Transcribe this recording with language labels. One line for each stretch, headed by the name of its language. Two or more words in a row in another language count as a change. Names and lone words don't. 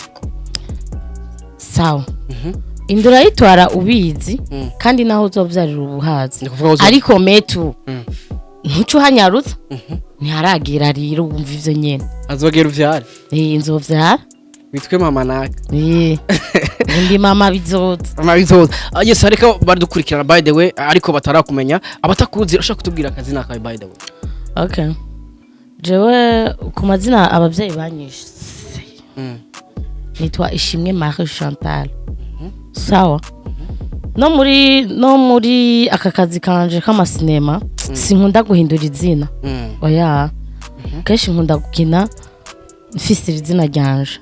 Rundi: sawa inda urayitwara ubizi kandi naho uzovyarira ubuhazi ariko metu ntuco hanyarutsa ntiharagira rero wumva ivyo nyene azogera uvyara nzovyara bitwe mama naka ndi mama bizoza yes ariko badukurikirana
English: by the way
Rundi: ariko batarakumenya abatakuzi ushaka kutubwira akazi nakawe
English: by the way
Rundi: okay jewe ku mazina abavyeyi banyishe nitwa Ishimwe Marie Chantal sawa no muri aka kazi kanje k'amasinema sinkunda guhindura izina oya keshi nkunda gukina mfise izina ryanje